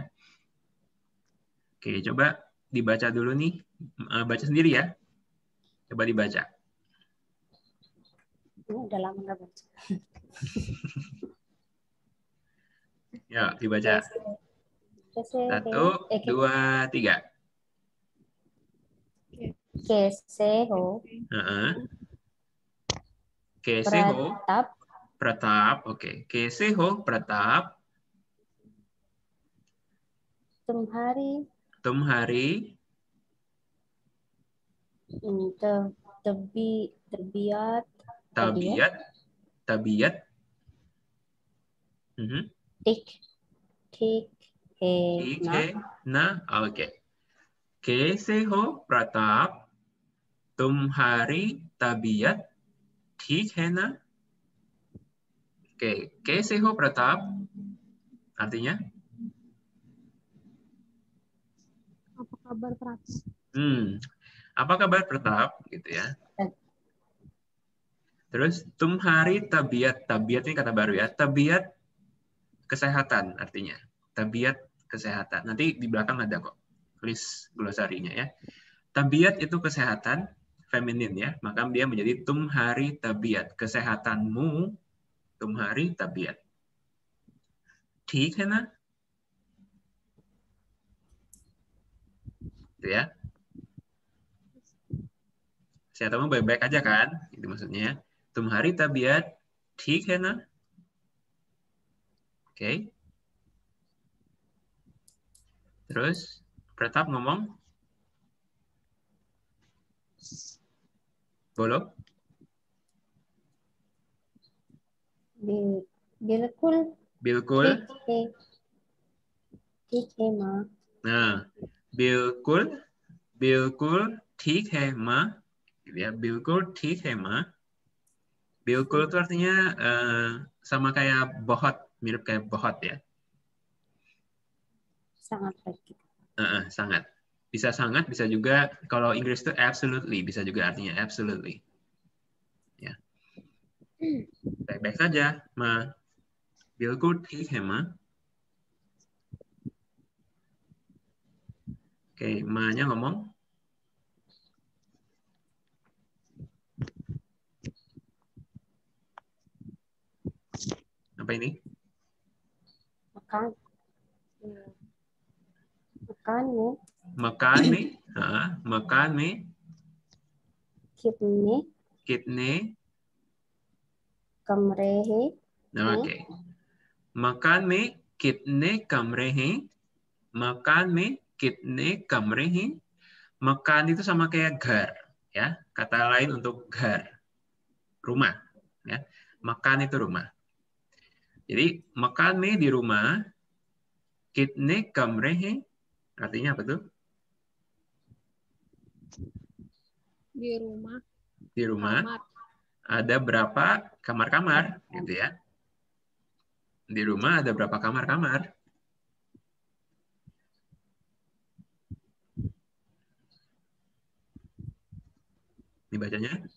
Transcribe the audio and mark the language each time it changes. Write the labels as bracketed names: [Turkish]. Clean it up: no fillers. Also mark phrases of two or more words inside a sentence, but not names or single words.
[Indonesian] Oke, coba dibaca dulu nih. Baca sendiri ya. Coba dibaca. Udah lama nggak baca. Ya, dibaca. 1, 2, 3. [Hindi] Keseho. Keseho. Pratap. Pratap. Oke. Keseho. Pratap. Tumhari. Tumhari. Tabiat. Tabiat. Tik है ना ओके कैसे हो प्रताप तुम्हारी तबीयत ठीक है ना oke कैसे हो प्रताप artinya [Indonesian] Apa kabar Pratap? apa kabar Pratap gitu ya. Terus [Hindi] तुम्हारी तबीयत [Indonesian] ini kata baru ya. Tabiat kesehatan artinya. Tabiat kesehatan. Nanti di belakang ada kok list glosarinya ya. Tabiat itu kesehatan feminin ya, maka dia menjadi [Hindi] तुम्हारी तबीयत, [Indonesian] kesehatanmu [Hindi] तुम्हारी तबीयत. ठीक है ना? [Indonesian] Gitu ya. Kesehatanmu baik-baik aja kan? Itu maksudnya. [Hindi] तुम्हारी तबीयत ठीक है ना? [Indonesian] Oke. Terus Pratap ngomong. [Hindi] Bolo? Bilkul. Bilkul. ठीक है माँ. Nah, बिल्कुल ठीक है माँ. Ya, बिल्कुल ठीक है माँ. [Indonesian] Bilkul itu artinya sama kayak bohot, mirip kayak bohot ya. Sangat baik. Sangat. Bisa sangat, bisa juga kalau Inggris itu absolutely, bisa juga artinya absolutely. Ya. Baik-baik saja, Ma. [Hindi] Bilkul ठीक है Ma. [Indonesian] Oke, Ma-nya ngomong. Apa ini? Makan nih. [Hindi] Kitne. कमरे हैं. Oke. Makan में कितने कमरे हैं? Makan में कितने कमरे हैं? [Indonesian] Makan itu sama kayak घर, ya. Kata lain untuk घर, rumah, ya. Makan itu rumah. Jadi [Hindi] मकान में [Indonesian] di rumah, [Hindi] कितने कमरे हैं? [Indonesian] Artinya apa tuh? Di rumah. Di rumah. Kamar. Ada berapa kamar-kamar, gitu ya. Di rumah ada berapa kamar-kamar? Dibacanya?